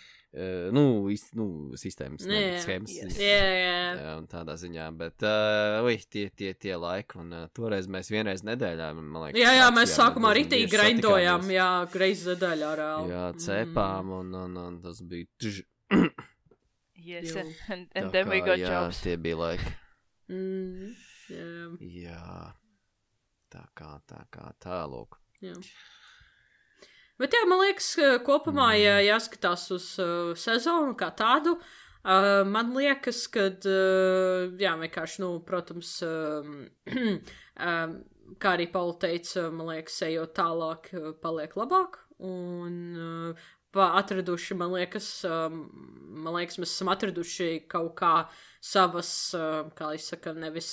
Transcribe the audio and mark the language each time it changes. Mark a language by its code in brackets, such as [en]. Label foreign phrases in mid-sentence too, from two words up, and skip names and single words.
[lv] sistēmas, schēmas. Jā. Un tādā ziņā, bet tie laiki, un toreiz mēs vienreiz nedēļā, man liekas. Jā, mēs sākumā ritīgi grindojām, reiz nedēļā reāli. Jā, cepām, un tas bija [en] Yes, and then we got jobs. [lv] Jā, tie bija laiki. Jā. Tā kā tālūk. Jā. Bet jā, man liekas, kopumā, ja jāskatās uz sezonu kā tādu, man liekas, ka, vienkārši, protams, kā arī Paula teica, man liekas, ejot tālāk, paliek labāk, un atraduši, man liekas, mēs esam atraduši kaut kā savas, kā es saka, nevis...